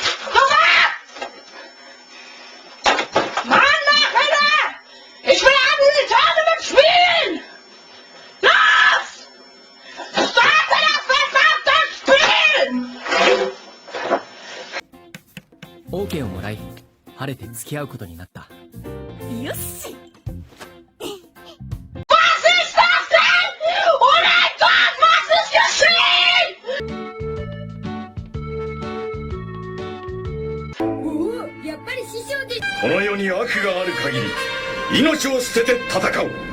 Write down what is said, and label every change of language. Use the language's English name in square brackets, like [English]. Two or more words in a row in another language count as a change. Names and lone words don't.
[German] Mann, Alter! Ich will abends die Tournament spielen! Los! Starte das verdammte Spiel! [Japanese] OK をもらい、晴れて付き合うことになった。よし。この世に悪がある限り命を捨てて戦う。